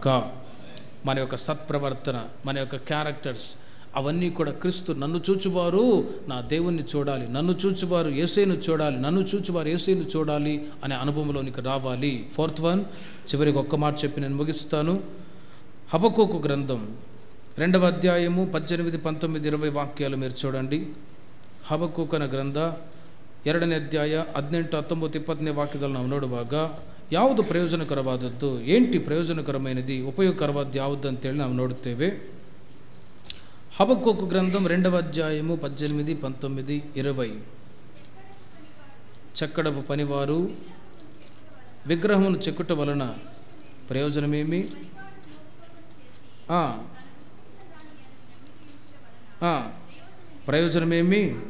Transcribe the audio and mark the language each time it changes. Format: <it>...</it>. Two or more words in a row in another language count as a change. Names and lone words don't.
<te>మన యొక్క సత్ప్రవర్తన, మన యొక్క క్యారెక్టర్స్ అవన్నీ కూడా క్రీస్తు నన్ను చూచువారు నా దేవుణ్ణి చూడాలి, నన్ను చూచువారు యేసయ్యను చూడాలి, నన్ను చూచువారు యేసయ్యను చూడాలి అనే అనుభవంలోనికి రావాలి.</te> <en>4th one,</en> <te>చివరికి ఒక్క మాట చెప్పి నేను ముగిస్తాను. హబక్కూకు గ్రంథం 2వ అధ్యాయము 18, 19, 20 ವಾಕ್ಯಾలు మీరు చూడండి.</te> <kn>ಹಬಕ್ಕೂಕನ ಗ್ರಂಥ 2ನೇ ಅಧ್ಯಾಯ 18, 19, 20ನೇ ವಾಕ್ಯದಲ್ಲಿ ನಾವು ನೋಡುವಾಗ ಯಾವುದು ಪ್ರಯೋಜನಕರವಾದದ್ದು,</kn> <te>ఏంటి ప్రయోజనకరమైనది,</te> <kn>ఉపయోగకరವಾದ ಯಾವುದು ಅಂತೇಳಿ ನಾವು ನೋಡುತ್ತೇವೆ.</kn> <te>హబక్కూకు గ్రంథం 2వ అధ్యాయము 18, 19, 20. చక్కడపు పనివారు విగ్రహమును చెక్కుట వలన ప్రయోజనమేమి? ప్రయోజనమేమి?</te>